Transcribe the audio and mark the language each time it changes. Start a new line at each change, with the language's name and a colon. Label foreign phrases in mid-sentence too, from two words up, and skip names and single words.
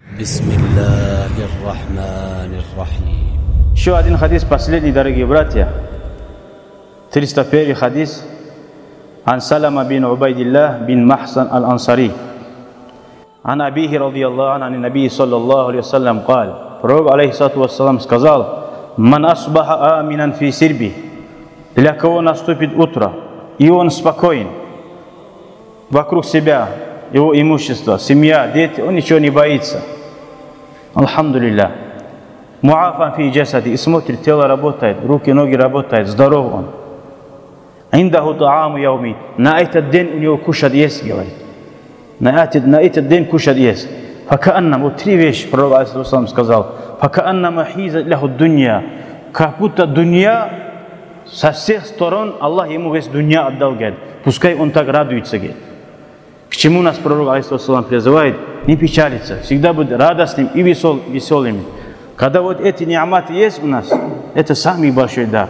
Arabic: بسم الله الرحمن الرحيم.
Russian: Еще один хадис, последний, дорогие братья. 301 хадис.
Arabic: Ан Салама бин Убайдиллах бин Махсан аль-Ансари. عن أبيه رضي الله عنه عن النبي صلى الله عليه وسلم قال. Пророк عليه الصلاة والسلام сказал: «من أصبح آمنا في سربه».
Russian: Для кого наступит утро, и он спокоен вокруг себя, его имущество, семья, дети, он ничего не боится.
Arabic: Алхамдулилля. معافى في جسده,
Russian: и смотрит, тело работает, руки, ноги работают, здоров он.
Arabic: عنده طعام يومه,
Russian: на этот день у него кушать есть, говорит. На этот день кушать есть. Факааннам, вот три вещи пророк алейхиссалам сказал.
Arabic: فكأنما حيزت له الدنيا,
Russian: как будто дунья со всех сторон Аллах ему весь дунья отдал, говорит. Пускай он так радуется, говорит. К чему нас пророк алейхиссалам призывает? Не печалиться, всегда быть радостным и веселым. Когда вот эти ниаматы есть у нас, это самый большой дар.